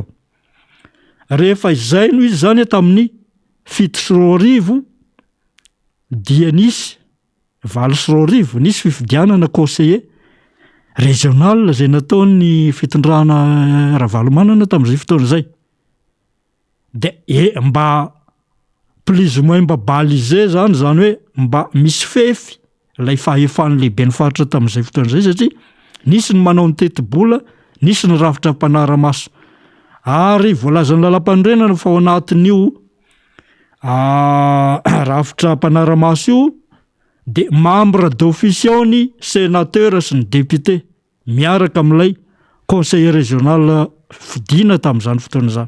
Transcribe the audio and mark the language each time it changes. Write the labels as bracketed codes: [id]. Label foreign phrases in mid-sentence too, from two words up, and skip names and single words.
[mg] Rehefa izay no izy zany tamin'ny 7 dia nisy 20 nisy fifidianana [fr] conseiller régional [mg] zay nataony fitondrana Ravalomanana tamin'izay fotoan'izay. De mba [fr] plus ou moins [mg] mba balisé zany hoe mba misy fefy lay fahefan'ny lehiben'ny faritra tamin'izay fotoan'izay satria nisy ny manao ny teti-bola, nisy ny rafitra mpanara-maso. Ary voalazan'ny lalam-pandrenana fa ao anatin'io rafitra mpanara-maso io de [fr] membre d'office [mg] ao ny sénateur sy ny député miaraka amin'ilay [fr] conseiller régional [mg] fidiana tamin'izany fotoan'izany.